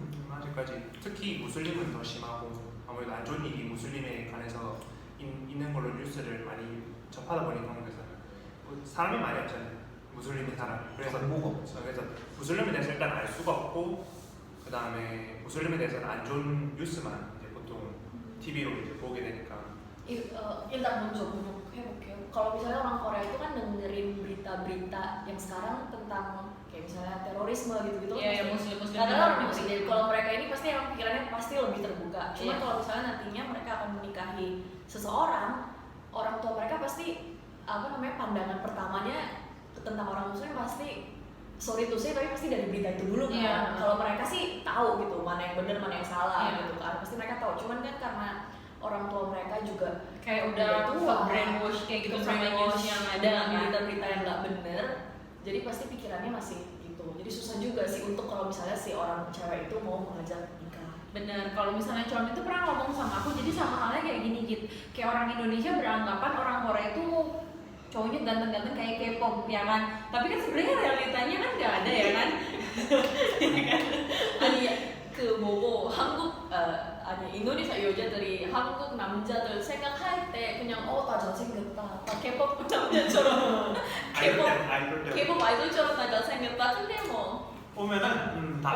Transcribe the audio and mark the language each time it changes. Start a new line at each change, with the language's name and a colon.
Korean: 아직까지 특히 무슬림은 더 심하고 아무래도 안 좋은 일이 무슬림에 관해서 있는 걸로 뉴스를 많이 접하다 보니까 한국에서 사람이 많이 없잖아요. 무슬림인 사람. 그래서 정보가 없죠. 그래서 무슬림에 대해서 일단 알 수가 없고 그 다음에 무슬림에 대해서는 안 좋은 뉴스만 이제 보통 TV로 이제 보게 되니까.
Indonesian: Kita mencoba
Korean: 해볼게요.
Indonesian: Kalau misalnya orang Korea itu kan dengerin berita-berita yang sekarang tentang kayak misalnya terorisme gitu-gitu. Iya, muslim-muslim. Karena orang muslim. Kalau mereka ini pasti emang pikirannya pasti lebih terbuka. Cuma Iya. kalau misalnya nantinya mereka akan menikahi seseorang, orang tua mereka pasti pandangan pertamanya tentang orang muslim pasti
English: sorry to say
Indonesian: tapi pasti dari berita itu dulu kan. Iya. Kalau mereka sih tahu gitu mana yang benar mana yang salah Iya. gitu kan. Pasti mereka tahu. Cuman kan karena orang tua mereka juga kayak udah brainwash kayak gitu sama news yang ada dengan kan. berita-berita yang nggak bener, jadi pasti pikirannya masih gitu. Jadi susah juga sih untuk kalau misalnya si orang cewek itu mau mengajak nikah. Bener, kalau misalnya Con itu pernah ngomong sama aku, jadi sama halnya kayak gini gitu. Kayak orang Indonesia beranggapan orang Korea itu cowoknya ganteng-ganteng kayak K-pop, ya kan? Tapi kan sebenarnya realitanya kan nggak ada ya kan?
Korean: 아니 그 뭐고 아니 인도네시아 여자들이 한국 남자들 생각할 때 그냥 다 잘생겼다, 다 K-pop 남자처럼 K-pop 아이돌처럼 다 잘생겼다. 근데 뭐 오면은 다